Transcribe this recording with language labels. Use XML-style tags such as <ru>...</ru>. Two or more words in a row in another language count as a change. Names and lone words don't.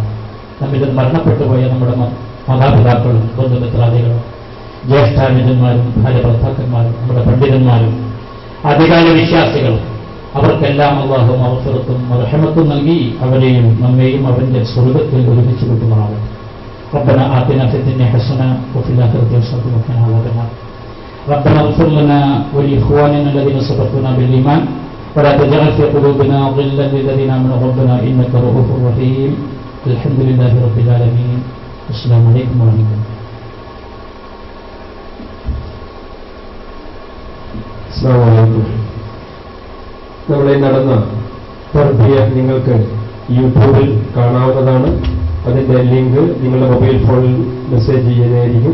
<ml>നമ്മിൽ നിന്ന് മരണപ്പെട്ടുപോയ നമ്മുടെ മാതാപിതാക്കളും ബന്ധുമിത്രാദികളും ജ്യേഷ്ഠാനുജന്മാരും ഭാര്യ ഭർത്താക്കന്മാരും നമ്മുടെ പണ്ഡിതന്മാരും ആദ്യകാല വിശ്വാസികളും അവർക്കെല്ലാം അല്ലാഹു മഗ്ഫിറത്തും റഹ്മത്തും നൽകി അവരെയും നമ്മെയും അവന്റെ സ്വർഗ്ഗത്തിൽ ഒരുമിച്ച് കൂട്ടുമാറാകട്ടെ.</ml> <ar>ربنا آتنا في الدنيا حسنة وفي الآخرة حسنة وقنا عذاب النار. ربنا اغفر لنا ولإخواننا الذين سبقونا بالإيمان ولا تجعل في قلوبنا غلا للذين آمنوا ربنا إنك رؤوف رحيم. الحمد لله رب العالمين. السلام عليكم ورحمة الله. السلام عليكم.</ar> <ml>നമ്മളെ നടന്ന തർബിയ നിങ്ങൾക്ക് യൂട്യൂബിൽ കാണാവുന്നതാണ്. അതിന്റെ ലിങ്ക് നിങ്ങളുടെ മൊബൈൽ ഫോണിൽ മെസ്സേജ് ചെയ്യുന്നതായിരിക്കും.</ml>